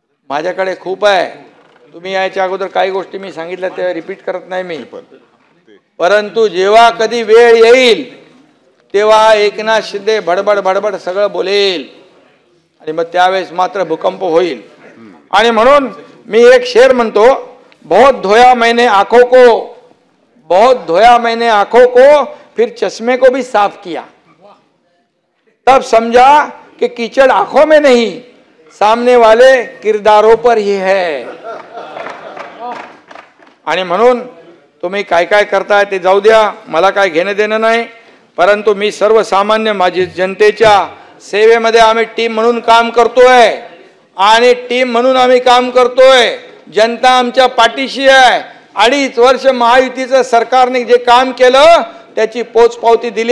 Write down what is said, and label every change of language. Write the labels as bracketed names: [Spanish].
[Marathi] माझ्याकडे खूप आहे. तुम्ही याच्या अगोदर काही गोष्टी मी सांगितल्या त्या रिपीट करत नाही मी. परंतु जेव्हा कधी वेळ येईल तेव्हा एकनाथ शिंदे भडबड भडबड सगळं बोलेल आणि मग त्यावेळेस मात्र भूकंप होईल. आणि म्हणून मी एक शेर म्हणतो, [Hindi] बहुत धोया मैंने आंखों को, बहुत धोया मैंने आंखों को, फिर चश्मे को भी साफ किया, तब समझा कि कीचड़ आंखों में नहीं सामने वाले किरदारों पर ही है. [Marathi] आणि म्हणून तुम्ही काय काय करताय ते जाऊ द्या, मला काय घेणं देणं नाही. परंतु मी सर्वसामान्य माझी जनतेच्या सेवेमध्ये आम्ही टीम म्हणून काम करतोय आणि टीम म्हणून आम्ही काम करतोय. जनता आमच्या पाठीशी आहे. 2.5 वर्ष महायुतीचं सरकारने जे काम केलं त्याची पोचपावती दिली.